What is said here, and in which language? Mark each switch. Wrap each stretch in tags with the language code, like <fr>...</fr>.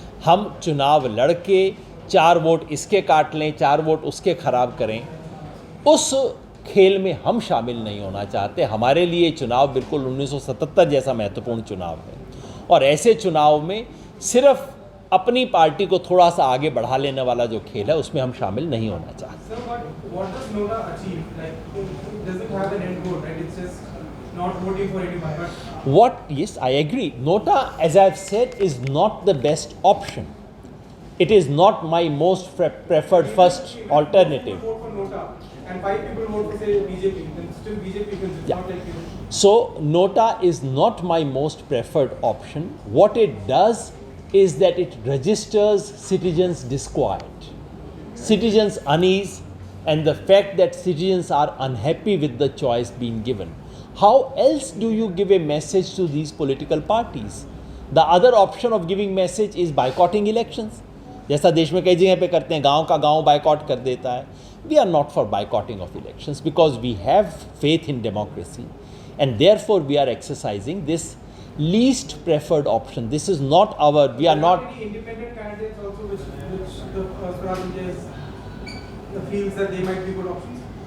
<hi>हम चुनाव लड़के 4 वोट इसके काट लें, 4 वोट उसके खराब करें, उस खेल में हम शामिल नहीं होना चाहते। हमारे लिए चुनाव बिल्कुल 1977 जैसा महत्वपूर्ण चुनाव है, और ऐसे चुनाव में सिर्फ अपनी पार्टी को थोड़ा सा आगे बढ़ा लेने वाला जो खेल है उसमें हम शामिल नहीं होना चाहते।</hi> <en>Sir, what does Nota achieve? Like, does it have an end goal, right? It's just not voting for anyone. But Yes, I agree. Nota, as I've said, is not the best option. It is not my most preferred first alternative. Vote for Nota, and 5 people vote for say BJP. Then still BJP wins. It's Yeah. not like So, Nota is not my most preferred option. What it does is that it registers citizens' disquiet, citizens' unease, and the fact that citizens are unhappy with the choice being given. How else do you give a message to these political parties? The other option of giving message is boycotting elections,</en> <hi>जैसा देश में कई जगह पे करते हैं, गांव का गांव बायकॉट कर देता है।</hi> <en>We are not for boycotting of elections because we have faith in democracy, and therefore we are exercising this least preferred option. This is not our, we are there not. any independent candidates also which the Swaraj India feels that they might be good options.</en>